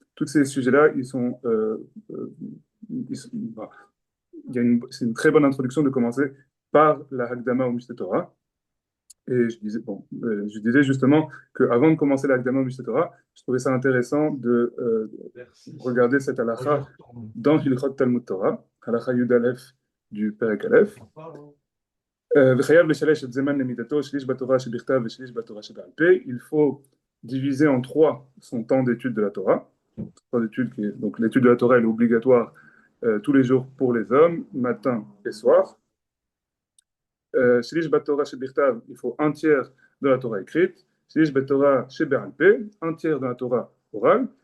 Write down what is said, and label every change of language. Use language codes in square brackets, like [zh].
[fr] Tous ces sujets-là, euh, bah, c'est une très bonne introduction de commencer par la Hakdama au Mishneh Torah. Et je disais justement qu'avant de commencer la Hakdama au Mishneh Torah, je trouvais ça intéressant de regarder cette halakha dans Hilchot Talmud Torah, halakha Yud Aleph du Perek Aleph. [he] וחייב לשלש את זמן למידתו, שליש בתורה שבכתב ושליש בתורה שבעל פה. [fr] Il faut diviser en trois son temps d'étude de la Torah. Donc l'étude de la Torah elle est obligatoire tous les jours pour les hommes, matin et soir. [he] Shlish Batora Shebirtav, [fr] il faut un tiers de la Torah écrite. [he] Shlish Batora Shebe'alpe, [fr] un tiers de la Torah orale.